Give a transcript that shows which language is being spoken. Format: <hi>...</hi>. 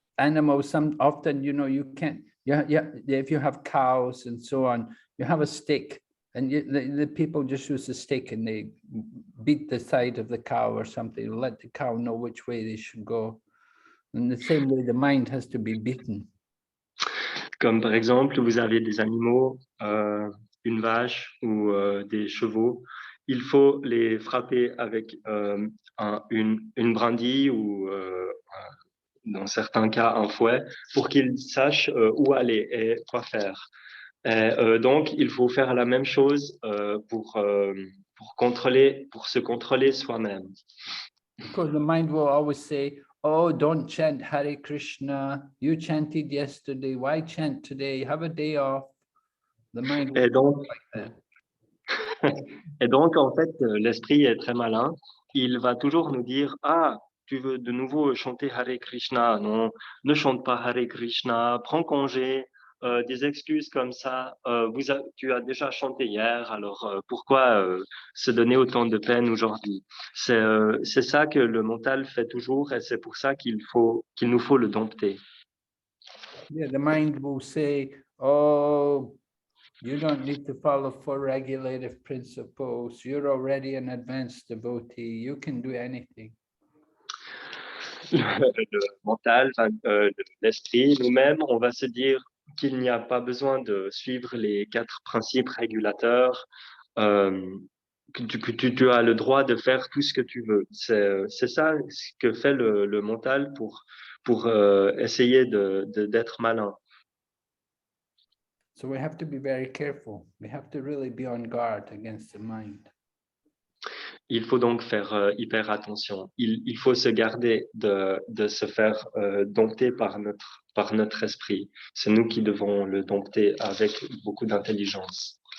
<en>Animals, often, you can't, if you have cows and so on, you have a stick and the people just use a stick and they beat the side of the cow or something, let the cow know which way they should go. In the same way, the mind has to be beaten.</en> <fr>Comme par exemple, vous avez des animaux, une vache ou des chevaux, il faut les frapper avec une brindille ou dans certains cas un fouet pour qu'ils sachent où aller et quoi faire. Et, donc, il faut faire la même chose pour se contrôler soi-même.</fr> <en>Because the mind will always say, oh, don't chant Hare Krishna. You chanted yesterday. Why chant today? Have a day off. The mind will</en> <fr>Et donc,</fr> <en>like that.</en> <fr>Et donc, en fait, l'esprit est très malin. Il va toujours nous dire, ah, tu veux de nouveau chanter Hare Krishna. Non, ne chante pas Hare Krishna. Prends congé. Des excuses comme ça. Tu as déjà chanté hier, alors pourquoi se donner autant de peine aujourd'hui? C'est ça que le mental fait toujours et c'est pour ça qu'il nous faut le dompter.</fr> <en>Yeah, the mind will say, oh, you don't need to follow 4 regulative principles. You're already an advanced devotee. You can do anything.</en> <fr>Le mental, l'esprit, nous-mêmes, on va se dire qu'il n'y a pas besoin de suivre les 4 principes régulateurs, que tu as le droit de faire tout ce que tu veux. C'est ça ce que fait le mental pour essayer d'être malin.</fr> <en>So we have to be very careful. We have to really be on guard against the mind.</en> <fr>Il faut donc faire hyper attention. Il faut se garder de se faire dompter par notre esprit. C'est nous qui devons le dompter avec beaucoup d'intelligence.</fr>